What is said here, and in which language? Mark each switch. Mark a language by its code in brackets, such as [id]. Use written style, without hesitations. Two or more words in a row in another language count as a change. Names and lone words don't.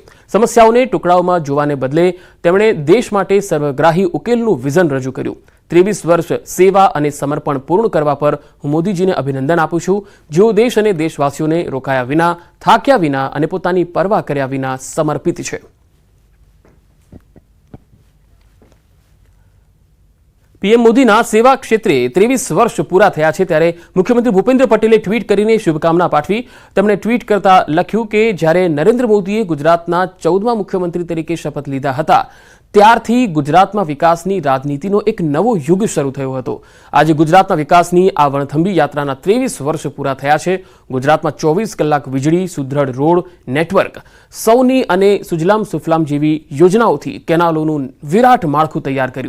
[gu] સમસ્યાઓને ટુકડાઓમાં જોવાને બદલે તેમણે દેશ માટે સર્વગ્રાહી ઉકેલનું વિઝન રજૂ કર્યું। 23 વર્ષ સેવા અને સમર્પણ પૂર્ણ કરવા પર હું મોદીજીને અભિનંદન આપું છું, જેઓ દેશ અને દેશવાસીઓને રોકાયા વિના, થાક્યા વિના અને પોતાની પરવા કર્યા વિના સમર્પિત છે। પીએમ મોદીના સેવા ક્ષેત્રે 23 વર્ષ પૂરા થયા છે ત્યારે મુખ્યમંત્રી ભૂપેન્દ્ર પટેલે ટ્વીટ કરીને શુભકામના પાઠવી। તેમણે ટ્વીટ કરતા લખ્યું કે જ્યારે નરેન્દ્ર મોદીએ ગુજરાતના 14મા મુખ્યમંત્રી તરીકે શપથ લીધા હતા ત્યારથી ગુજરાતમાં વિકાસની રાજનીતિનો એક નવો યુગ શરૂ થયો હતો। આજે ગુજરાતના વિકાસની આ વણથંભી યાત્રાના 23 વર્ષ પૂરા થયા છે। ગુજરાતમાં 24 કલાક વીજળી, સુદૃઢ [en] road network, [gu] સૌની અને સુજલામ સુફલામ જેવી યોજનાઓથી કેનાલોનું વિરાટ માળખું તૈયાર કર્યું।